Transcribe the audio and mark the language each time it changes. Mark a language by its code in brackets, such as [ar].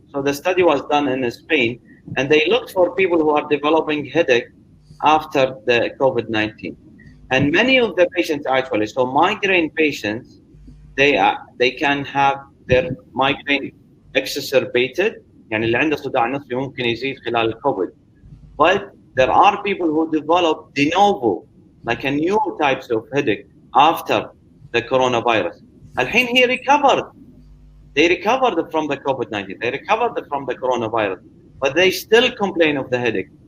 [en] So the study was done in Spain, and they looked for people who are developing headache after the COVID-19. And many of the patients, actually, so migraine patients, they can have their migraine exacerbated. [ar] يعني اللي عنده صداع نصفي ممكن يزيد خلال الكوفيد. [en] But there are people who develop de novo, like a new types of headache after the coronavirus. [ar] الحين [en] he recovered. They recovered from the COVID-19. They recovered from the coronavirus, but they still complain of the headache.